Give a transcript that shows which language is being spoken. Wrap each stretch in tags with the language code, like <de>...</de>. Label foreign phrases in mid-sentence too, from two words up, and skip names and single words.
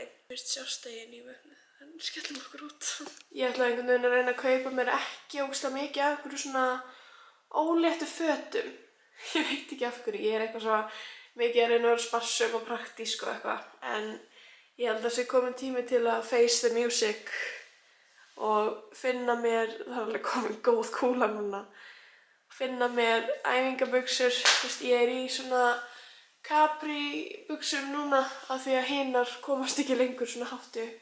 <is>Fyrst sjástegin í vöfnið, en skellum okkur út. Ég ætla einhvern veginn að reyna að kaupa mér ekki ógeðslega mikið af einhverju svona óléttu fötum. Ég veit ekki af hverju, ég eitthvað svo mikið að reyna að vera sparsum og praktísk og eitthvað, en ég held að það sé komin tími til að</is> <en>face the music</en> <is>og finna mér, það alveg komin góð kúla núna, finna mér æfingabuxur. Þú veist, ég í svona capri buxum núna af því að hinar komast ekki lengur svona hátt upp.</is>